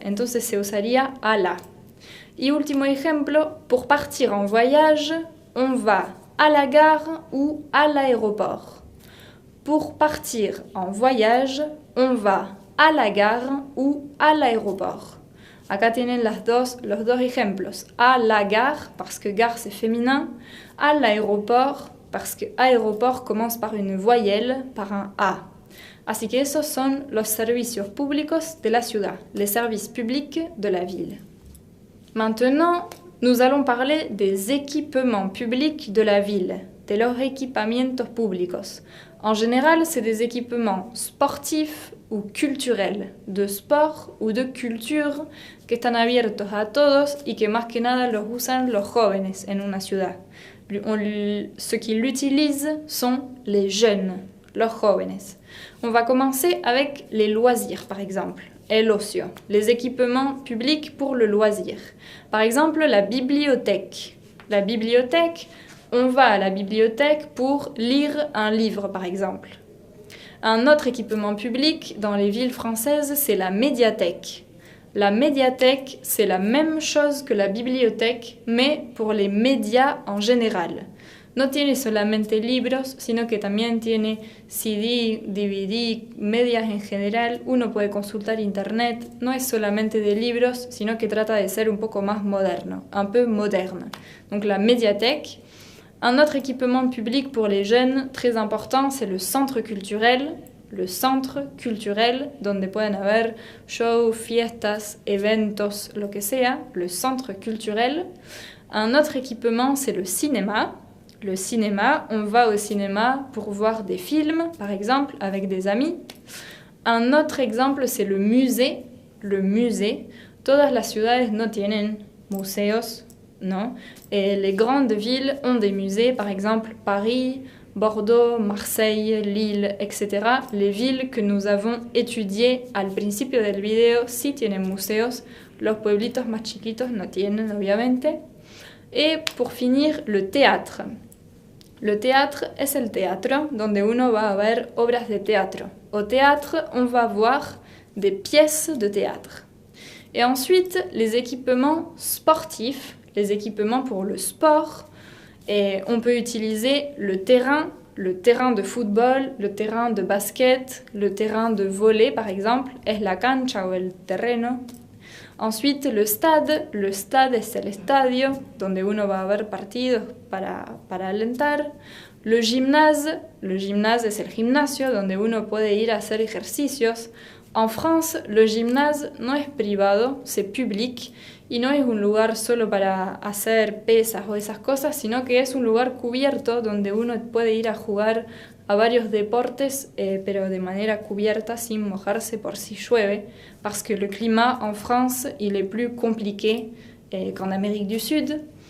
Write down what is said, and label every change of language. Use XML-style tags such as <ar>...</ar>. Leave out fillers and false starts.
<es>Entonces se usaría a la. Y último ejemplo,</es> <fr>pour partir en voyage, on va à la gare ou à l'aéroport. Pour partir en voyage, on va à la gare ou à l'aéroport.</fr> <es>Acá tienen los dos ejemplos.</es> <fr>À la gare, parce que gare c'est féminin. À l'aéroport, parce que aéroport commence par une voyelle, par un A.</fr> <es>Así que esos son los servicios públicos de la ciudad,</es> <fr>les services publics de la ville. Maintenant, nous allons parler des équipements publics de la ville,</fr> <es>de los equipamientos públicos.</es> <fr>En général, c'est des équipements sportifs ou culturels, de sport ou de culture,</fr> <es>que están abiertos a todos y que más que nada los usan los jóvenes en una ciudad.</es> <fr>Ceux qui l'utilisent sont les jeunes,</fr> <es>los jóvenes.</es> <fr>On va commencer avec les loisirs, par exemple.</fr> <es>El ocio,</es> <fr>les équipements publics pour le loisir. Par exemple, la bibliothèque. La bibliothèque, on va à la bibliothèque pour lire un livre, par exemple. Un autre équipement public dans les villes françaises, c'est la médiathèque. La médiathèque, c'est la même chose que la bibliothèque, mais pour les médias en général.</fr> <es>No tiene solamente libros, sino que también tiene CD, DVD, medias en general. Uno puede consultar internet. No es solamente de libros, sino que trata de ser un poco más moderno,</es> <fr>un peu moderne. Donc la médiathèque. Un autre équipement public pour les jeunes très important, c'est le centre culturel.</fr> <es>le centre culturel, donde pueden haber shows, fiestas, eventos, lo que sea, le centre culturel.</es> <fr>Un autre équipement, c'est le cinéma. Le cinéma, on va au cinéma pour voir des films, par exemple, avec des amis. Un autre exemple, c'est le musée. Le musée.</fr> <es>Todas las ciudades no tienen museos, ¿no?</es> <fr>Les grandes villes ont des musées, par exemple Paris, Bordeaux, Marseille, Lille, etc. Les villes que nous avons étudiées</fr> <es>al principio del video sí tienen museos. Los pueblitos más chiquitos no tienen, obviamente.</es> <fr>Et pour finir, le théâtre.</fr> <es>Le théâtre es el teatro donde uno va a ver obras de teatro.</es> <fr>Au théâtre, on va voir des pièces de théâtre. Et ensuite, les équipements sportifs, les équipements pour le sport. Et on peut utiliser le terrain de football, le terrain de basket, le terrain de volley, par exemple,</fr> <es>es la cancha o el terreno. Ensuite, le stade es el estadio, donde uno va a ver partidos para alentar. Le gymnase es el gimnasio, donde uno puede ir a hacer ejercicios. En France, le gymnase no es privado,</es> <fr>c'est public,</fr> <es>y no es un lugar solo para hacer pesas o esas cosas, sino que es un lugar cubierto donde uno puede ir a jugar a varios deportes, pero de manera cubierta, sin mojarse por si llueve,</es> <fr>parce que le climat en France, il est plus compliqué qu'en Amérique du Sud.</fr>